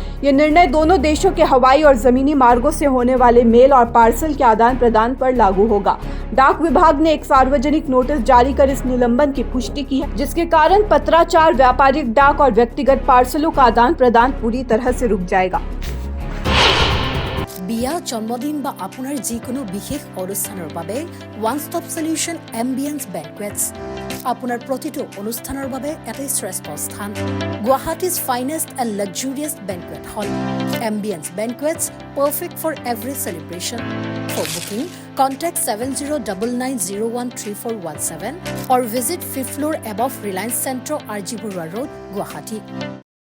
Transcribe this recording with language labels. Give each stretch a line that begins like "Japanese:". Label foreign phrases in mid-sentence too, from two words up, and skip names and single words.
Hindi: ये निर्णय दोनों देशों के हवाई और जमीनी मार्गों से होने वाले मेल और पार्सल के आदान प्रदान पर लागू होगा। डाक विभाग ने एक सार्वजनिक नोटिस जारी कर इस निलंबन की पुष्टि की है, जिसके कारण पत्राचार, व्यापारिक डाक और व्यक्तिगत पार्सलों का आदान प्रदान पूरी तरह से रुक जाएगा।
Assamese: বিয়া জন্মদিন বা আপোনাৰ যিকোনো বিশেষ অনুষ্ঠানৰ বাবে
English: one stop solution
Assamese: এম্বিয়েন্স বেংকুৱেটছ আপোনাৰ প্ৰতিটো অনুষ্ঠানৰ বাবে এটা শ্ৰেষ্ঠ স্থান।
English: Guwahati's finest and luxurious banquet hall Ambience Banquets, perfect for every celebration. for booking contact 7099013417 or visit 5th floor above Reliance Centro, RG Burwa Road, Guwahati.